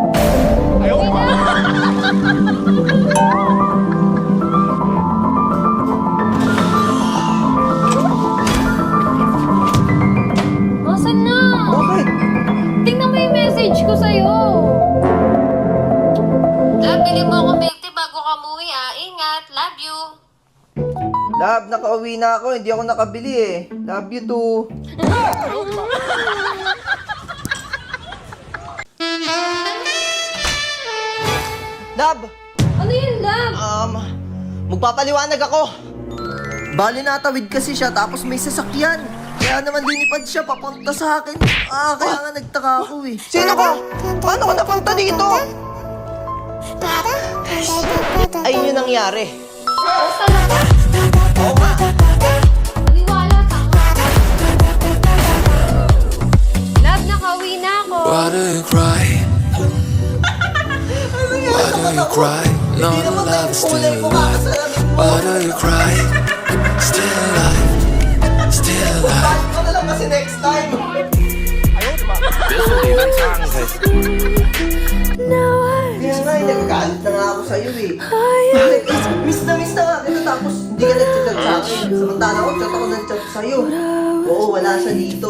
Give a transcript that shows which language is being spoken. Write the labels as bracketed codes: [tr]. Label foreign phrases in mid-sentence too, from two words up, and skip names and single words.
[tl] Asan na? Bakit? Tingnan mo yung message ko sa'yo. Love, bili mo ako [en] milk tea [tl] bago ka umuwi ah. Ingat. [en] Love you. [tl] Love, nakauwi na ako. Hindi ako nakabili eh. [en] Love you too. Love! [tl] Ano yun, love? Magpapaliwanag ako. Bali natawid kasi siya tapos may sasakyan. Kaya naman linipad siya papunta sa akin. Kaya nga nagtaka ako eh. Sino ka? Paano ka napunta dito? Ayun yung nangyari. Oh, talaga? Oo nga. Maniwala ka. Love, nakauwi na ako. [en] Why do you cry? Why do you cry? No, [tl] Hindi naman [en] love [tl] tayo [en] is [tl] kulay [en] still [tl] ko [en] alive. [tl] kakasalamin mo. [en] Why do you cry? Still alive. Still alive. [tl] Bakit ko na lang kasi [en] next time. [tl] Kaya nga, nagagalit na nga ako sa'yo eh. Bakit? Miss na nga kita tapos hindi ka nag-chat sa akin. Samantala ko, chat ako ng chat sa'yo. Oo, wala siya dito.